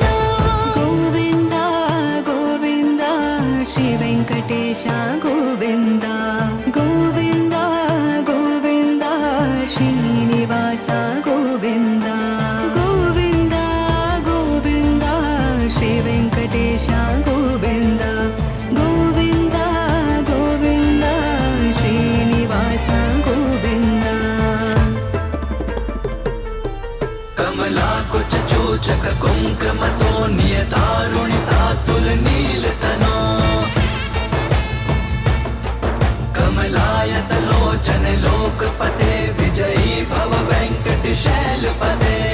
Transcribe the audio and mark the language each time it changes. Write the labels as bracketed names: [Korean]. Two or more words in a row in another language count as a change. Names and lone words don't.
[Telugu] గోవింద గోవింద శ్రీ వెంకటేశ గోవింద గోవింద గోవింద శ్రీనివాస గోవింద గోవింద గోవింద శ్రీ వెంకటేశ గోవింద గోవింద గోవింద శ్రీనివాస గోవింద [Sanskrit] कमलाकुच चोचक कुङ्कुमतो नियतारुणितातुलनीलतनो कमलायतलोचन लोकपते विजयी भव वेङ्कटशैलपते